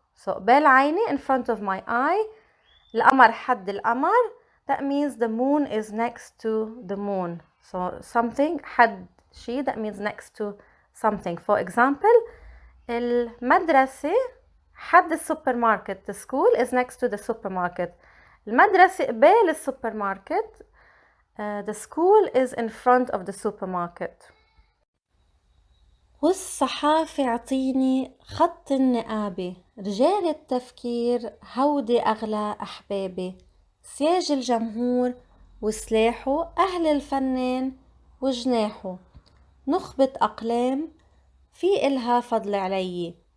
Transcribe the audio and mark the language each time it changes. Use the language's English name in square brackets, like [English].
[English] So [Arabic] بال عيني, [English] in front of my eye. [Arabic] القمر حد القمر, [English] that means the moon is next to the moon. So something [Arabic] حد شيء, [English] that means next to something. For example, المدرسة [Arabic] حد السوبرماركت. [English] The school is next to the supermarket. [Arabic] المدرسة قبال السوبرماركت. [English] The school is in front of the supermarket. [Arabic] والصحافة عطيني خط النقابة، رجال التفكير هودي أغلى أحبابي، سياج الجمهور وسلاحه، أهل الفنان وجناحه، نخبة أقلام في إلها فضل علي.